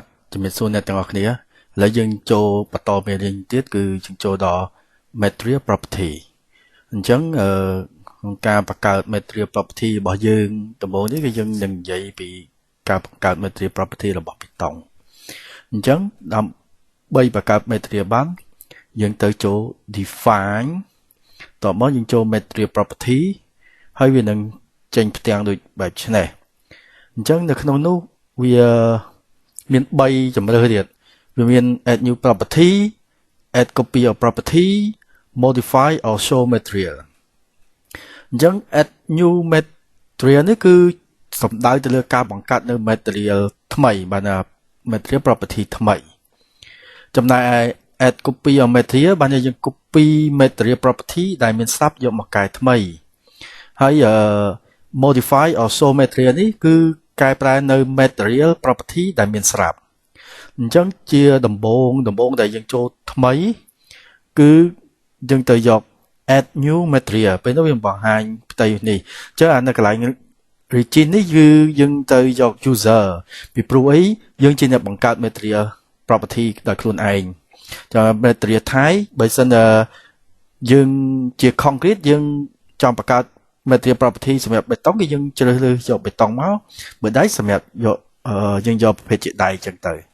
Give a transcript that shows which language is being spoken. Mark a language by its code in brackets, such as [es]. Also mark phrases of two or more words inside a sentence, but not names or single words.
[km] ជំរាបសួរអ្នកទាំងអស់គ្នាឥឡូវយើងចូលបន្តមេរៀនទៀតគឺយើងចូលដល់ [en] material property [km] អញ្ចឹងក្នុងការបង្កើត [en] material property [km] របស់យើងដំបូងនេះគឺយើងនឹងនិយាយពីការបង្កើត [en] material property [km] របស់បេតុងអញ្ចឹងដើម្បីបង្កើត material បានយើងទៅចូល define តបមក យើងចូល [en] material property [km] ហើយវានឹងចេញផ្ទាំងដូចបែបនេះអញ្ចឹងនៅក្នុងនោះវាមាន3ជម្រើសទៀតវាមាន [en] add new property add copy of property modify or show material [km] អញ្ចឹង [en] add new material [km] នេះគឺសំដៅទៅលើការបង្កើតនៅ material ថ្មីបានថា [en] material property [km] ថ្មីចំណែកឯ [en] add copy of material [km] បានយើង [en] copy material property [km] ដែលមានស្រាប់យកមកកែថ្មី ហើយ [en] modify or show material [km] នេះគឺកែប្រែនៅ [en] material property [km] ដែលមានស្រាប់អញ្ចឹងជាដំបូងដែលយើង ចូលថ្មីគឺយើងទៅយក [en] add new material [km] ពេលនោះវាបង្ហាញផ្ទៃនេះអញ្ចឹងអានៅកន្លែង region នេះគឺយើងទៅយក user ពីព្រោះអីយើងជាអ្នកបង្កើត [en] material property [km] ដោយខ្លួនឯងចាំ [en] material type [km] បើសិនយើងជា concrete យើងចង់បង្កើត [en] material property [km] សម្រាប់បេតុងគឺយើងជ្រើសរើសយកបេតុងមកបើដៃសម្រាប់យកយើងយកប្រភេទជាដៃអញ្ចឹងទៅ